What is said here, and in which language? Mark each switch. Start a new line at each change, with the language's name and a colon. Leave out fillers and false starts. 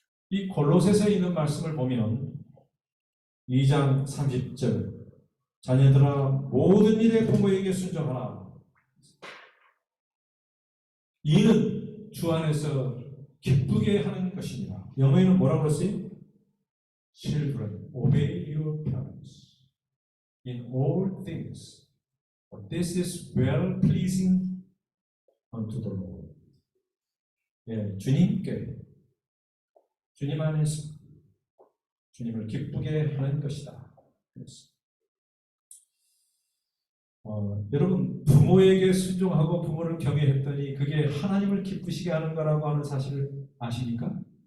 Korean: 이 골로새서에 있는 말씀을 보면 2장 30절 자녀들아 모든 일에 부모에게 순종하라. 이는 주 안에서 기쁘게 하는 것이니라. 영어에는 뭐라고 그랬어요?
English: Children, obey your parents in all things, for this is well pleasing unto the Lord.
Korean: 예, 주님 안에서 주님을 기쁘게 하는 것이다. 여러분, 부모에게 순종하고 부모를 경외했더니 그게 하나님을 기쁘시게 하는 거라고 하는 사실을 아십니까?